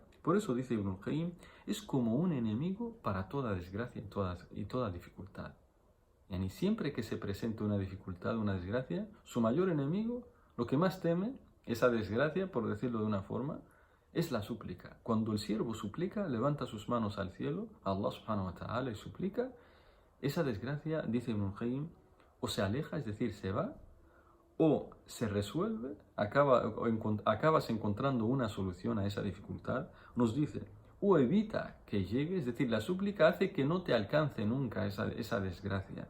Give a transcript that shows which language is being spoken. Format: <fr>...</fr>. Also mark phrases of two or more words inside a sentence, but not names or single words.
<es>Por eso dice Ibn Qayyim, es como un enemigo para toda desgracia y toda dificultad. Y siempre que se presente una dificultad, una desgracia, su mayor enemigo, lo que más teme, esa desgracia, por decirlo de una forma, es la súplica. Cuando el siervo suplica, levanta sus manos al cielo,</es> <ar>a الله سبحانه وتعالى,</ar> <es>y suplica, esa desgracia, dice Ibn Qayyim, o se aleja, es decir, se va, o se resuelve, acabas encontrando una solución a esa dificultad, nos dice, o evita que llegue, es decir, la súplica hace que no te alcance nunca esa desgracia.</es>